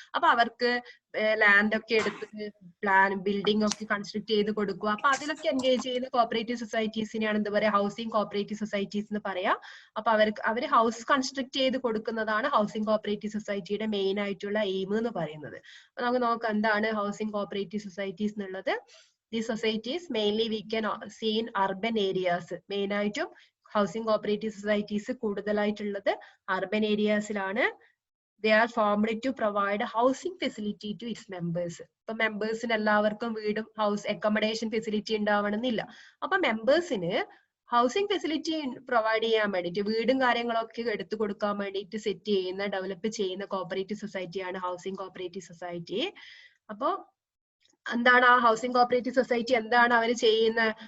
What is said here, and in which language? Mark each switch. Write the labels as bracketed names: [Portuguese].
[Malayalam] അപ്പൊ അവർക്ക് ലാൻഡ് ഒക്കെ എടുത്ത് ബിൽഡിംഗ് ഒക്കെ കൺസ്ട്രക്ട് ചെയ്ത് കൊടുക്കുക. അപ്പൊ അതിലൊക്കെ എൻഗേജ് ചെയ്യുന്ന കോപ്പറേറ്റീവ് സൊസൈറ്റീസിനെയാണ് എന്ത് പറയാ? ഹൗസിംഗ് കോപ്പറേറ്റീവ് സൊസൈറ്റീസ് എന്ന് പറയാ. അപ്പൊ അവര് ഹൗസ് കൺസ്ട്രക്ട് ചെയ്ത് കൊടുക്കുന്നതാണ് ഹൗസിംഗ് കോപ്പറേറ്റീവ് സൊസൈറ്റിയുടെ മെയിൻ ആയിട്ടുള്ള എയിം എന്ന് പറയുന്നത്. അപ്പൊ നമുക്ക് നോക്കാം എന്താണ് ഹൗസിംഗ് കോപ്പറേറ്റീവ് സൊസൈറ്റീസ് എന്നുള്ളത്. [English] The societies mainly we can see in urban areas. [Malayalam] Main ആയിട്ടും housing cooperative societies കൂടുതലായിട്ടുള്ളത് urban areasലാണ്. [English] They are formed to provide housing facility to its members. [Malayalam] ഇപ്പൊ മെമ്പേഴ്സിന് എല്ലാവർക്കും വീടും ഹൗസ് അക്കോമഡേഷൻ ഫെസിലിറ്റി ഉണ്ടാവണമെന്നില്ല. അപ്പൊ മെമ്പേഴ്സിന് ഹൗസിംഗ് ഫെസിലിറ്റി പ്രൊവൈഡ് ചെയ്യാൻ വേണ്ടിയിട്ട് വീടും കാര്യങ്ങളൊക്കെ എടുത്തു കൊടുക്കാൻ വേണ്ടിയിട്ട് സെറ്റ് ചെയ്യുന്ന ഡെവലപ്പ് ചെയ്യുന്ന കോപ്പറേറ്റീവ് സൊസൈറ്റിയാണ് ഹൗസിംഗ് കോപ്പറേറ്റീവ് സൊസൈറ്റി. അപ്പോ എന്താണ് ആ ഹൗസിംഗ് കോപ്പറേറ്റീവ് സൊസൈറ്റി എന്താണ് അവർ ചെയ്യുന്നത്?